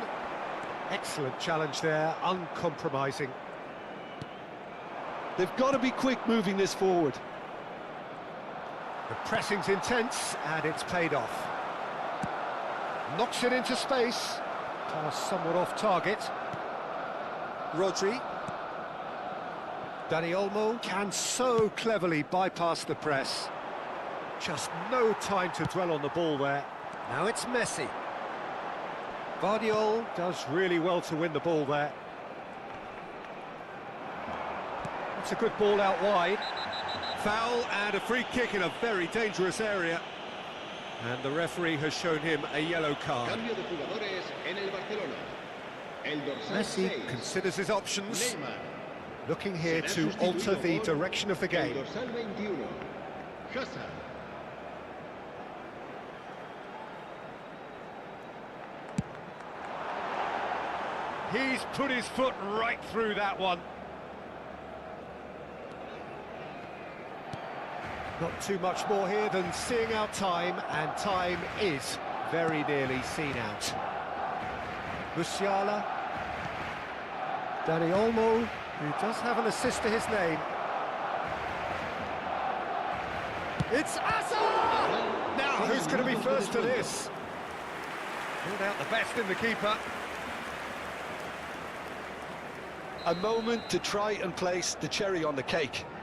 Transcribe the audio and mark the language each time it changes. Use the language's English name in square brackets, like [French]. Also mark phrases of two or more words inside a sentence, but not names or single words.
[English] Excellent challenge there, uncompromising. They've got to be quick moving this forward. The pressing's intense, and it's paid off. Knocks it into space. Pass somewhat off target. Rodri. Dani Olmo can so cleverly bypass the press. Just no time to dwell on the ball there. Now it's Messi. Vardiol does really well to win the ball there. It's a good ball out wide. Foul and a free kick in a very dangerous area. And the referee has shown him a yellow card. [Spanish] Cambio de jugadores en el Barcelona. El dorsal [English] Messi [Spanish] 6, [English] considers his options. Neymar. Looking here [Spanish] Será [English] to alter [Spanish] sustituido [English] the [Spanish] por [English] direction of the [Spanish] El [English] game. [Spanish] dorsal 21, Hazard. [English] He's put his foot right through that one. Not too much more here than seeing out time, and time is very nearly seen out. Musiala. Dani Olmo, who does have an assist to his name. It's Hazard! Now, who's going to be first to this? Pulled out the best in the keeper. A moment to try and place the cherry on the cake.